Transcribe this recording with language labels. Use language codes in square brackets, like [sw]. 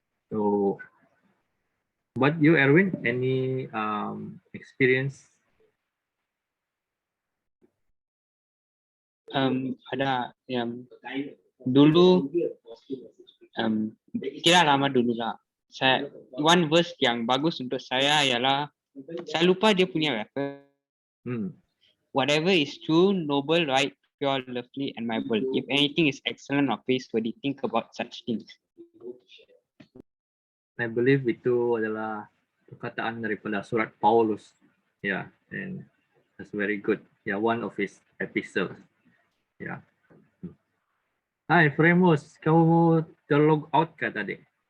[en] So, but you, Erwin, any experience? [ms] Ada yang dulu tidak lama dulu lah. [en] One verse [ms] yang bagus untuk saya ialah saya lupa dia punya reference. [en] Whatever is true, noble, right, pure, lovely, and admirable. If anything is excellent or praiseworthy, think about such things. I believe [ms] itu adalah perkataan daripada surat Paulus. [en] Ya, and that's very good. Ya, one of his epistles. Ya. [ms] Hai, Fremus, kamu terlog out kah tadi?